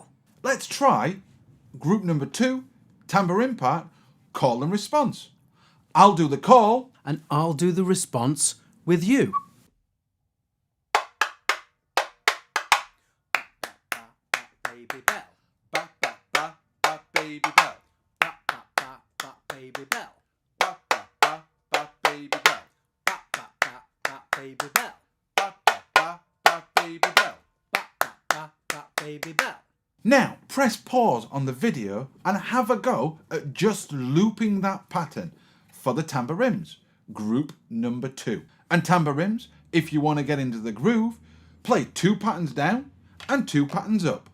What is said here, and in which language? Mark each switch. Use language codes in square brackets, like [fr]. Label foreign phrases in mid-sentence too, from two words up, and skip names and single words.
[en] Let's try group number 2, tambourine part, call and response. I'll do the call. And I'll do the response with you. Baby bell. Ba, ba, ba, ba, baby bell. Ba, ba, ba, ba, baby bell. Ba, ba, ba, ba, baby bell. Ba, ba, ba, ba, baby bell. Ba, ba, ba, ba, baby bell. Ba, ba, ba, ba, baby bell. Now, press pause on the video and have a go at just looping that pattern for the tambourines, group number 2. And tambourines, if you want to get into the groove, play 2 patterns down and 2 patterns up.